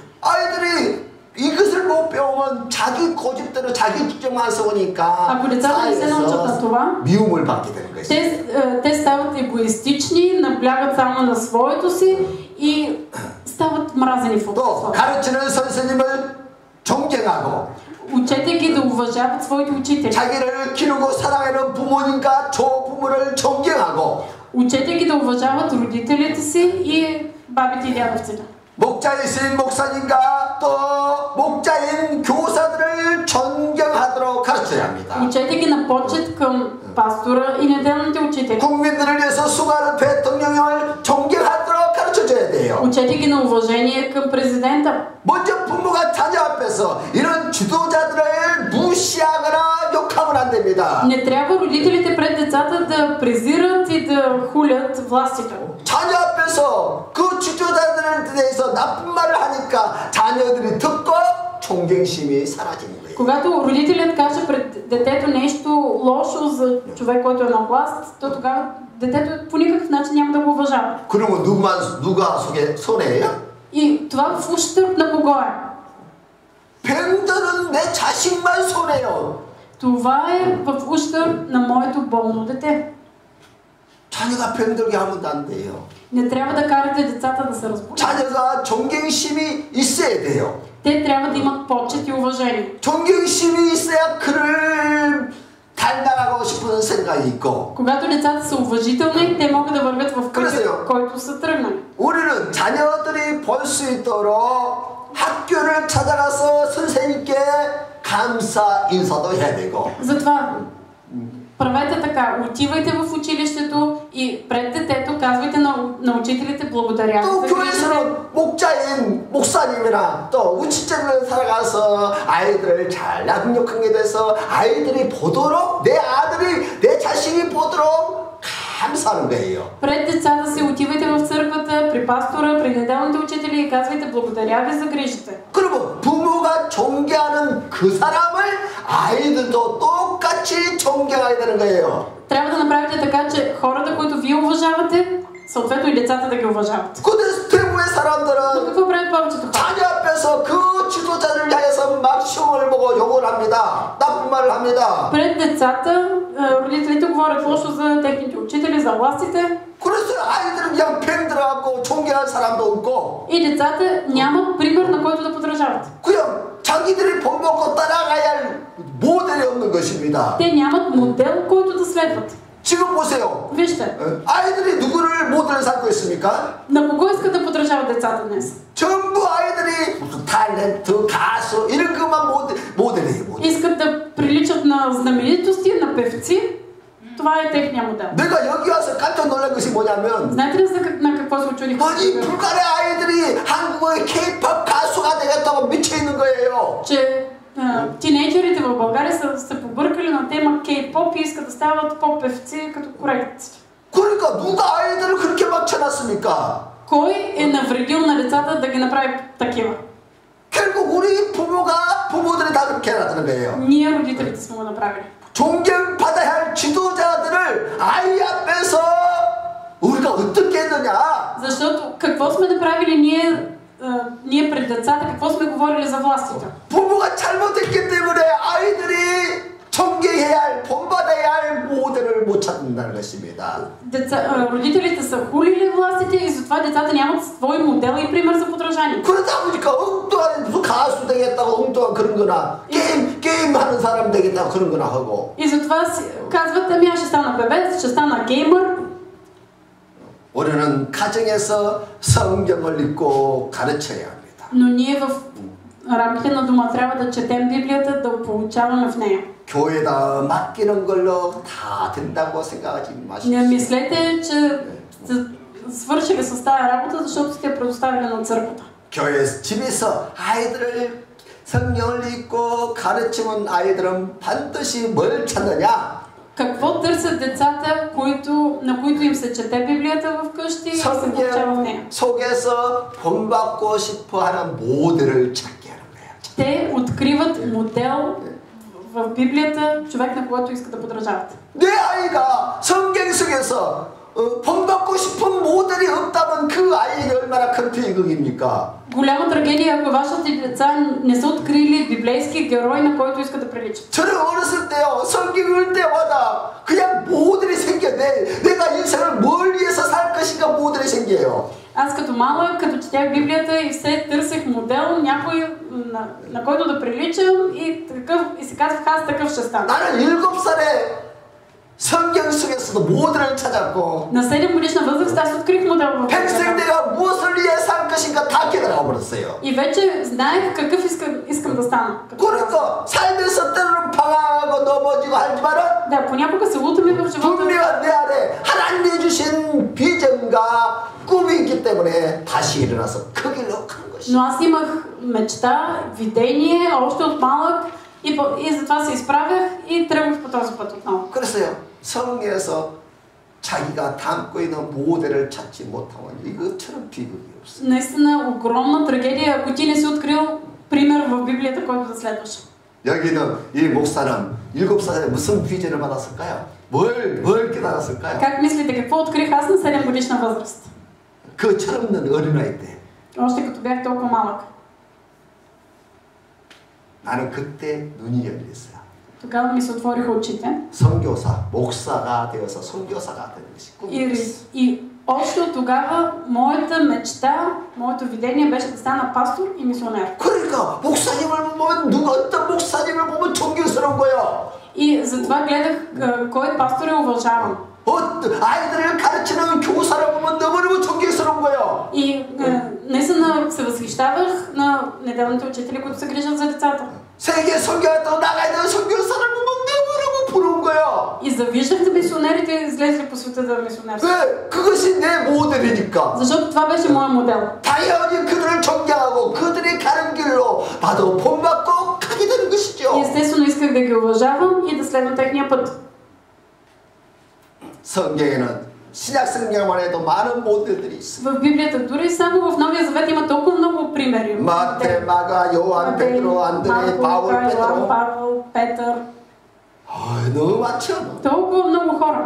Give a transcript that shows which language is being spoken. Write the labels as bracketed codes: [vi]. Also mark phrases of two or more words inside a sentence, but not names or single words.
[ko] 아이들이 이것을 못 배우면 자기 고집대로 자기 주장만 세우니까 [bg] Ако децата не се научат на това, [ko] 미움을 받게 되는 것이죠. [bg] те стават егоистични, наблягат само на своето си и стават мразени в [ko] 또 [bg] обществото. [ko] 가르치는 선생님을 존경하고 [bg] Учете ги да уважават своите учители. [ko] 자기를 기르고 사랑하는 부모님과 조부모를 존경하고 [bg] Учете ги да уважават родителите си и бабите и дядовците. [ko] 목자이신 목사님과 또 목자인 교사들을 존경하도록 가르쳐야 합니다. [bg] Учете ги на почет към пастора и неделните учители. [ko] 국민들을 위해서 수고하는 대통령을 존경하도록 가르쳐줘야 돼요. [bg] Учете ги на уважение към президента. [ko] 먼저 부모가 자녀 앞에서 이런 지도자들을 무시하거나 욕하면 안 됩니다. [bg] Не трябва родителите пред децата да презират и да хулят властите. [ko] 자녀 앞에서 그 지도자들에 대해서 나쁜 말을 하니까 자녀들이 듣고 존경심이 사라지는 거예요. [bg] Когато родителят каже пред детето нещо лошо за човек, който е на власт, то тогава детето по никакъв начин няма да го уважава. [ko] 그러면 누가 손해예요? [bg] И това в ущърб на кого е? [ko] 병들은 내 자식만 손해요. [bg] Това е в ущърб на моето болно дете. [ko] 자녀가 병들게 하면 안 돼요. [bg] Не трябва да карате децата да се разболят. [ko] 자녀가 존경심이 있어야 돼요. [bg] Те трябва да имат почет и уважение. [ko] 존경심이 있어야 그를 닮아가고 싶은 생각이 있고. [bg] Когато децата са уважителни, те могат да вървят в пътя, който са тръгнали. [ko] 우리는 자녀들이 볼 수 있도록 학교를 찾아가서 선생님께 감사 인사도 해야 되고. [bg] Затова правете така, отивайте в училището и пред детето казвайте на учителите благодаря. [ko] 또 교회에서는 목사님이나 또 우치점을 살아가서 아이들을 잘 양육하게 돼서 아이들이 보도록 내 아들이 내 자식이 보도록 감사하는 거예요. [bg] Пред децата си отивайте в църквата, при пастора, при неделните учители и казвайте благодаря ви за грижите. [ko] 그리고 부모가 존경하는 그 사람을 아이들도 똑같이 존경해야 되는 거예요. [bg] Трябва да направите така, че хората, които вие уважавате, съответно и децата да ги уважават. [ko] 근데 대부분의 [bg] Но [ko] 사람들은 [bg] какво правят повечето хора? [ko] 자녀 앞에서 그 지도자를 향해서 막 시험을 보고 욕을 합니다. 나쁜 말을 합니다. [bg] Пред децата, родителите говорят лошо за техните учители, за властите. [ko] 그래서 아이들은 그냥 병들어갖고 존경할 사람도 없고 [bg] И децата нямат пример, на който да подражават. [ko] 그냥 자기들이 본먹고 따라가야 할 모델이 없는 것입니다. [bg] Те нямат модел, който да следват. [ko] 지금 보세요. [bg] Вижте, [ko] 아이들이 누구를 모델을 삼고 있습니까? [bg] на кого искат да подражават децата днес? [ko] 전부 아이들이 무슨 탤런트, 가수 이런 것만 모델이에요. 모델. [bg] Искат да приличат на знаменитости, на певци. Това е техния модел. [ko] 내가 여기 와서 깜짝 놀란 것이 뭐냐면 [bg] Знаете ли на какво се очудих? [ko] 아니 불가의 아이들이 한국의 K-pop 가수가 되겠다고 미쳐 있는 거예요. [bg] Че тинейджерите в България са се побъркали на тема K-pop и искат да стават поп-певци като корейци. [ko] 그러니까 누가 아이들을 그렇게 막 쳐놨습니까? [bg] Кой е навредил на децата да ги направи такива? [ko] 결국 우리 부모들이 다 그렇게 해놨다는 거예요. [bg] Ние родителите сме го направили. [ko] 존경받아야 할 지도자들을 아이 앞에서 우리가 어떻게 했느냐? [bg] Защото какво сме направили ние пред децата, какво сме говорили за властите? [ko] 부모가 잘못했기 때문에 아이들이 존경해야 할, 본받아야 할 모델을 못 찾는다는 것입니다. [bg] Родителите са хулили властите и затова децата нямат свой модел и пример за подражание. [ko] 그러다 보니까 엉뚱한 무슨 가수 되겠다고 엉뚱한 그런 거나 게임 하는 사람 되겠다고 그런 거나 하고. [bg] И затова казват, ами аз ще стана певец, ще стана геймър. [ko] 우리는 가정에서 성경을 읽고 가르쳐야 합니다. [bg] Но ние в рамките на дома трябва да четем Библията, да получаваме в нея. [ko] 교회에다 맡기는 걸로 다 된다고 생각하지 마십시오. [bg] Не мислете, че сте свършили с тази работа, защото сте предоставили на църквата. [ko] 교회 집에서 아이들을 성경을 읽고 가르치면 아이들은 반드시 뭘 찾느냐? [bg] Какво търсят децата, на които им се чете Библията вкъщи и се получава в нея? [ko] 속에서 본받고 싶어 하는 모델을 찾게 하는 거예요. [bg] Те откриват модел в Библията, човек на когото искат да подражават. [ko] 내 아이가 성경 속에서 본받고 싶은 모델이 없다면 그 아이에게 얼마나 큰 비극입니까? [bg] Голяма трагедия, ако вашите деца не са открили библейски герой, на който искат да приличат. [ko] 저는 어렸을 때요, 성경 읽을 때마다 그냥 모델이 생겨. 내가 인생을 뭘 위해서 살 것인가 모델이 생겨요. [bg] Аз като малък, като четях Библията и все търсех модел, някой на който да приличам и си казвах, аз такъв ще стана. [ko] 나는 7살에 성경 속에서도 모델을 찾았고 [bg] На 7 годишна възраст аз открих модел в [ko] 평생 [bg] Библията. [ko] 내가 무엇을 위해 살 것인가 다 깨달아 버렸어요. [bg] И вече знаех какъв искам да стана. [ko] 그러니까 살면서 때로는 방황하고 넘어지고 하지만은 [bg] Да, понякога се лутаме в живота. [ko] 분명한 내 안에 하나님이 주신 비전과 꿈이 있기 때문에 다시 일어나서 그 길로 가는 것이죠. [bg] Но аз имах мечта, видение, още от малък и затова се изправях и тръгнах по този път отново. [ko] 그래서요, 성경에서 자기가 담고 있는 모델을 찾지 못하면 이것처럼 비극이 없어요. [bg] Наистина огромна трагедия, ако ти не си открил пример в Библията, който да следваш. [ko] 여기는 이 목사는 7살에 무슨 비전을 받았을까요? 뭘 깨달았을까요? [bg] Как мислите, какво открих аз на 7 годишна възраст? [ko] 그 철없는 어린아이 때 [bg] Още като бях толкова малък. [ko] 나는 그때 눈이 열렸어요. [bg] Тогава ми се отвориха очите. [ko] 선교사, 목사가 되어서 선교사가 되는 것이 꿈이었어요. [bg] И още от тогава моята мечта, моето видение беше да стана пастор и мисионер. [ko] 그러니까 목사님을 보면 어떤 목사님을 보면 존경스러운 거예요. [bg] И затова гледах кой пастор е уважаван. [ko] 아이들을 가르치는 교사를 보면 너무너무 존경스러운 거예요. [bg] И наистина се възхищавах на неделните учители, които се грижат за децата. [ko] 세계 선교했다고 나가야 되는 선교사를 보면 너무너무 부러운 거예요. [bg] И завиждах за мисионерите, излезли по света да мисионерстват. [ko] 왜? 그것이 내 모델이니까. [bg] Защото това беше моя модел. [ko] 당연히 그들을 존경하고 그들이 가는 길로 나도 본받고 가게 되는 것이죠. [bg] И естествено исках да ги уважавам и да следвам техния път. [ko] 성경에는 신약 성경만 해도 많은 모델들이 있어요. [bg] В Библията, дори само в Новия Завет има толкова много примери. [ko] 마태, 마가, 요한, 베드로, 안드레, 바울, 베드로. [bg] Павел, Петър. [ko] 너무 많죠. [bg] Толкова много хора.